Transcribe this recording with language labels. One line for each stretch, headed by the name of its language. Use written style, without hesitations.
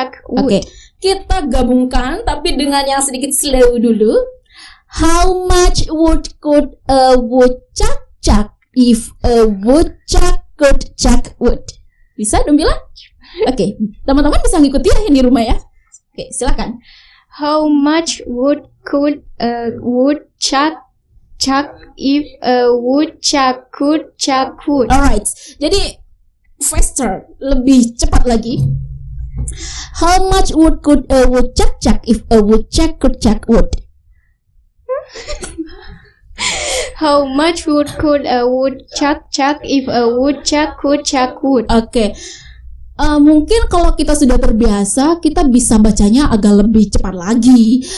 Indonesian: Oke, kita gabungkan tapi dengan yang sedikit slow dulu.
English: How much could a woodchuck chuck if a woodchuck could chuck wood?
Indonesian: Bisa dong bilang? Oke, teman-teman bisa ngikuti ya yang di rumah ya. Oke, silakan.
English: How much could a woodchuck chuck if a woodchuck could chuck wood?
Indonesian: Alright, jadi faster, lebih cepat lagi.
English: How much could a woodchuck chuck if a woodchuck could chuck wood? How much could a woodchuck chuck if a woodchuck could chuck wood? Oke.
Indonesian: Mungkin kalau kita sudah terbiasa, kita bisa bacanya agak lebih cepat lagi.